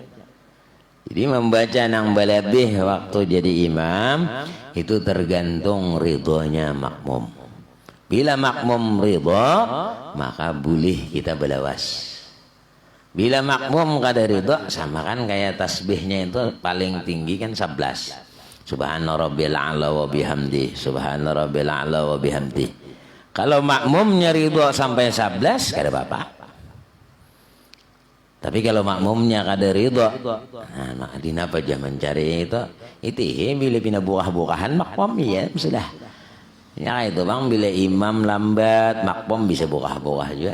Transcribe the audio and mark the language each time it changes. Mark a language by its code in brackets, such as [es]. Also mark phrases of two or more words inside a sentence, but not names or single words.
[bjn] Jadi membaca nang balebih waktu jadi imam itu tergantung ridhonya makmum. Bila makmum ridho, maka boleh kita belawas. Bila makmum kada ridho, sama kan kayak tasbihnya itu paling tinggi kan 11. [ar] سبحان ربي الأعلى وبحمده. سبحان ربي الأعلى وبحمده. [bjn] Kalau makmumnya ridho sampai 11, kada apa-apa. Tapi kalau makmumnya kada ridho, nah dina apa aja mencari itu bila pina buah-buahan makmum ya sudah. Ya itu Bang, bila imam lambat, makmum bisa buah-buah juga.